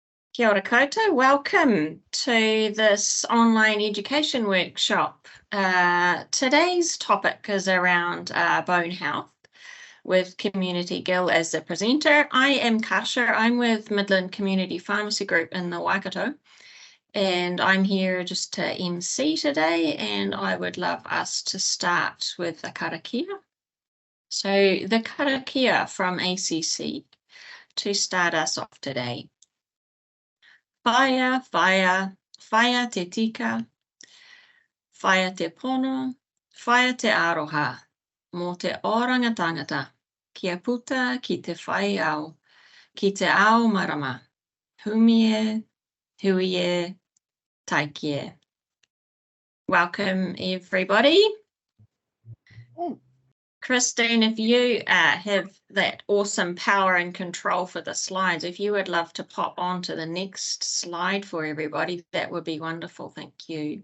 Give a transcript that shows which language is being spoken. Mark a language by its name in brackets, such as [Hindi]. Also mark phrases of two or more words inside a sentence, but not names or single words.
[Māori] Kia ora koutou. [English] Welcome to this online education workshop. Today's topic is around bone health with Community Gill as the presenter. I am Kasha. I'm with Midland Community Pharmacy Group in the Waikato, and I'm here just to MC today, and I would love us to start with the karakia. So the karakia from ACC to start us off today. [Māori] Whaia, whaia, whaia te tika, whaia te pono, whaia te aroha, mō te oranga tangata, kia puta ki te whai au, ki te ao marama, humie, huie, taikie. [English] Welcome, everybody. Christine, if you have that awesome power and control for the slides, if you would love to pop on to the next slide for everybody, that would be wonderful. Thank you.